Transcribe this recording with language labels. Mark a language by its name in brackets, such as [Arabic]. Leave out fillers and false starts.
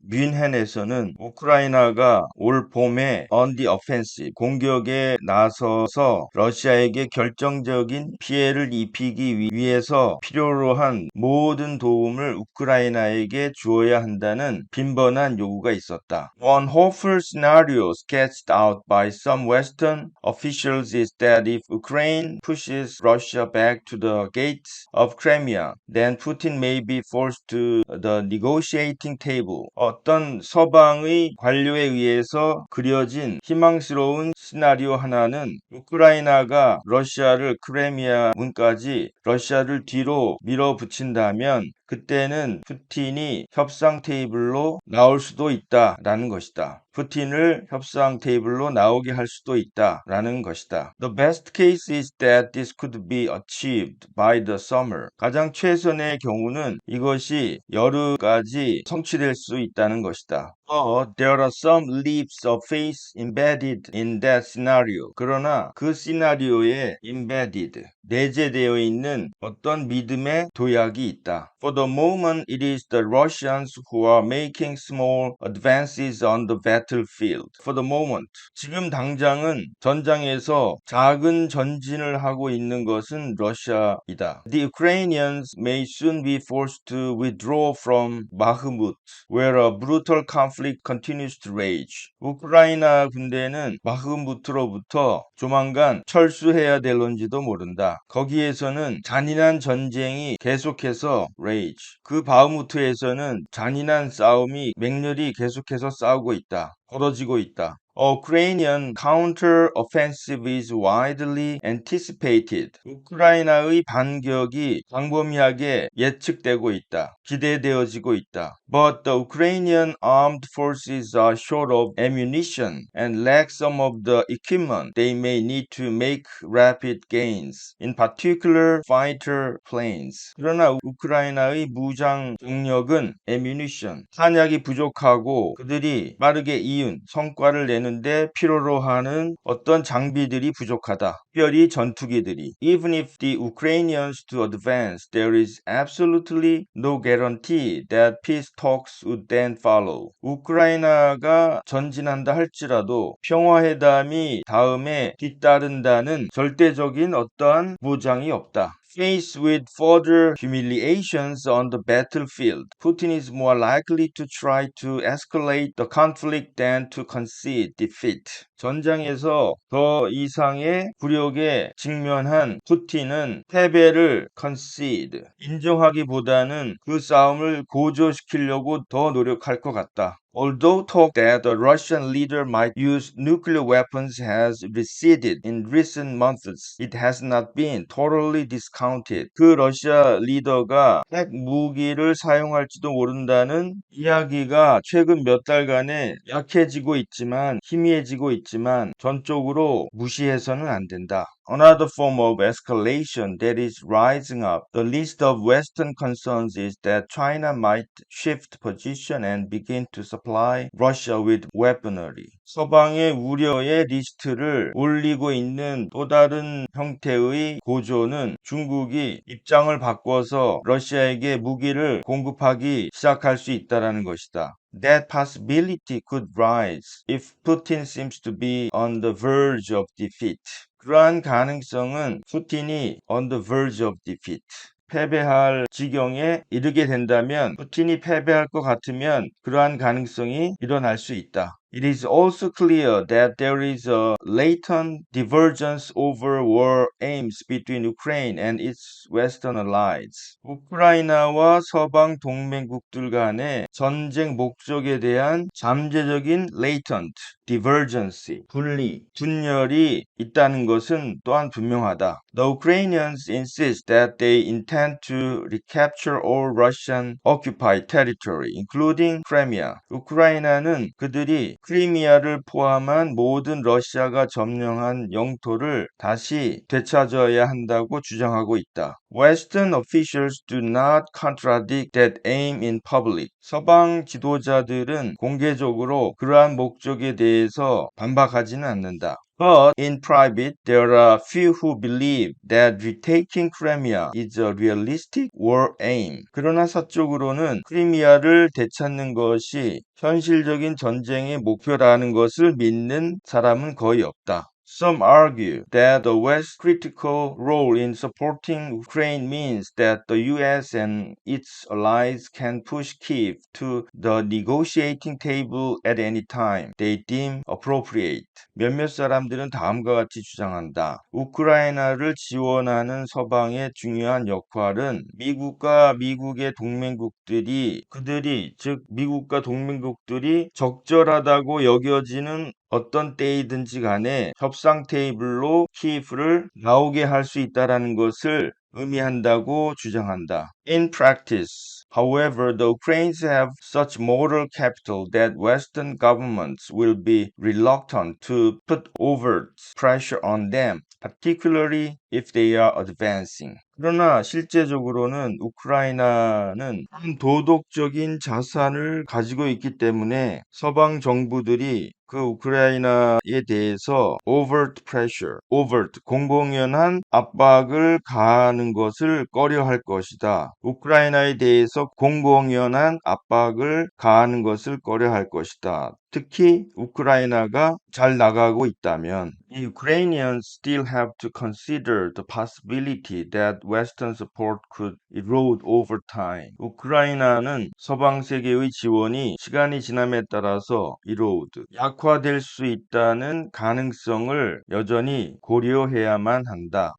[Korean] 뮌헨에서는 우크라이나가 올 봄에 [English] on the offensive, [Korean] 공격에 나서서 러시아에게 결정적인 피해를 입히기 위해서 필요로 한 모든 도움을 우크라이나에게 주어야 한다는 빈번한 요구가 있었다. [English] One hopeful scenario sketched out by some Western officials is that if Ukraine pushes Russia back to the gates of Crimea, then Putin may be forced to the negotiating table. [Korean] 어떤 서방의 관료에 의해서 그려진 희망스러운 시나리오 하나는 우크라이나가 러시아를 크리미아 문까지 러시아를 뒤로 밀어붙인다면 그때는 푸틴이 협상 테이블로 나올 수도 있다라는 것이다. 푸틴을 협상 테이블로 나오게 할 수도 있다라는 것이다. [English] The best case is that this could be achieved by the summer. [Korean] 가장 최선의 경우는 이것이 여름까지 성취될 수 있다는 것이다. [English] There are some leaps of faith embedded in that scenario. [Korean] 그러나 그 시나리오에 embedded, 내재되어 있는 어떤 믿음의 도약이 있다. [English] For the moment, it is the Russians who are making small advances on the battlefield. For the moment, [Korean] 지금 당장은 전장에서 작은 전진을 하고 있는 것은 러시아이다. [English] The Ukrainians may soon be forced to withdraw from Bakhmut, where a brutal conflict continues to rage. [Korean] 우크라이나 군대는 바흐무트로부터 조만간 철수해야 될런지도 모른다. 거기에서는 잔인한 전쟁이 계속해서 rage. 그 바흐무트에서는 잔인한 싸움이 맹렬히 계속해서 싸우고 있다. 벌어지고 있다. [English] Ukrainian counter-offensive is widely anticipated. [Korean] 우크라이나의 반격이 광범위하게 예측되고 있다. 기대되어지고 있다. [English] But the Ukrainian armed forces are short of ammunition and lack some of the equipment they may need to make rapid gains, in particular fighter planes. [Korean] 그러나 우크라이나의 무장 병력은 ammunition, 탄약이 부족하고 그들이 빠르게 이은 성과를 내는 되는데 필요로 하는 어떤 장비들이 부족하다. 특별히 전투기들이. [English] Even if the Ukrainians to advance, there is absolutely no guarantee that peace talks would then follow. [Korean] 우크라이나가 전진한다 할지라도 평화회담이 다음에 뒤따른다는 절대적인 어떠한 보장이 없다. [English] Faced with further humiliations on the battlefield, Putin is more likely to try to escalate the conflict than to concede defeat. [Korean] 전장에서 더 이상의 굴욕에 직면한 푸틴은 패배를 concede, 인정하기보다는 그 싸움을 고조시키려고 더 노력할 것 같다. [English] Although talk that the Russian leader might use nuclear weapons has receded in recent months, it has not been totally discounted. [Korean] 그 러시아 리더가 핵 무기를 사용할지도 모른다는 이야기가 최근 몇 달간에 약해지고 있지만, 희미해지고 있지만 전적으로 무시해서는 안 된다. [English] Another form of escalation that is rising up. The list of Western concerns is that China might shift position and begin to supply Russia with weaponry. [Korean] 서방의 우려의 리스트를 올리고 있는 또 다른 형태의 고조는 중국이 입장을 바꿔서 러시아에게 무기를 공급하기 시작할 수 있다는 것이다. [English] That possibility could rise if Putin seems to be on the verge of defeat. [Korean] 그러한 가능성은 푸틴이 [English] on the verge of defeat, [Korean] 패배할 지경에 이르게 된다면, 푸틴이 패배할 것 같으면 그러한 가능성이 일어날 수 있다. [English] It is also clear that there is a latent divergence over war aims between Ukraine and its Western allies. [Korean] 우크라이나와 서방 동맹국들 간의 전쟁 목적에 대한 잠재적인 [English] latent divergence, [Korean] 분열이 있다는 것은 또한 분명하다. [English] The Ukrainians insist that they intend to recapture all Russian occupied territory, including Crimea. [Korean] 우크라이나는 그들이 크리미아를 포함한 모든 러시아가 점령한 영토를 다시 되찾아야 한다고 주장하고 있다. [English] Western officials do not contradict that aim in public. [Korean] 서방 지도자들은 공개적으로 그러한 목적에 대해서 반박하지는 않는다. [English] But in private, there are few who believe that retaking Crimea is a realistic war aim. [Korean] 그러나 사적으로는 크리미아를 되찾는 것이 현실적인 전쟁의 목표라는 것을 믿는 사람은 거의 없다. [English] Some argue that the West's critical role in supporting Ukraine means that the US and its allies can push Kyiv to the negotiating table at any time they deem appropriate. [Korean] 몇몇 사람들은 다음과 같이 주장한다. 우크라이나를 지원하는 서방의 중요한 역할은 미국과 미국의 동맹국들이, 즉 미국과 동맹국들이 적절하다고 여겨지는 어떤 때이든지 간에 협상 테이블로 키예프를 나오게 할 수 있다는 것을 의미한다고 주장한다. [English] In practice, however, the Ukrainians have such moral capital that Western governments will be reluctant to put overt pressure on them, particularly if they are advancing. [Korean] 그러나 실제적으로는 우크라이나는 도덕적인 자산을 가지고 있기 때문에 서방 정부들이 그 우크라이나에 대해서 [English] overt pressure, [Korean] 공공연한 압박을 가하는 것을 꺼려할 것이다. 우크라이나에 대해서 공공연한 압박을 가하는 것을 꺼려할 것이다. 특히 우크라이나가 잘 나가고 있다면, [English] the Ukrainians still have to consider the possibility that Western support could erode over time. [Korean] 우크라이나는 서방 세계의 지원이 시간이 지남에 따라서 약화될 수 있다는 가능성을 여전히 고려해야만 한다.